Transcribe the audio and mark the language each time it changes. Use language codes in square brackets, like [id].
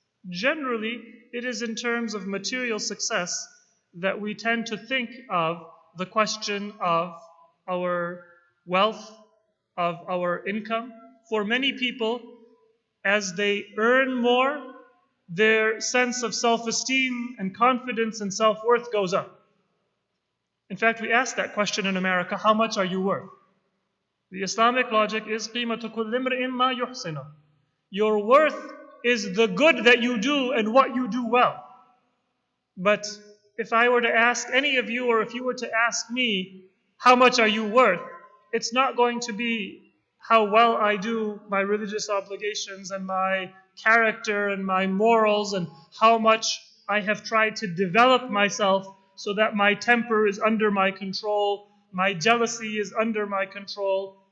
[en] Generally, it is in terms of material success that we tend to think of the question of our wealth, of our income. For many people, as they earn more, their sense of self-esteem and confidence and self-worth goes up. In fact, we ask that question in America, how much are you worth? The Islamic logic is [ar] قِيمَةُ كُلِّ امْرِئٍ مَا يُحْسِنُهُ. [en] Your worth is the good that you do and what you do well. But if I were to ask any of you, or if you were to ask me, how much are you worth? It's not going to be how well I do my religious obligations and my character and my morals and how much I have tried to develop myself so that my temper is under my control, my jealousy is under my control.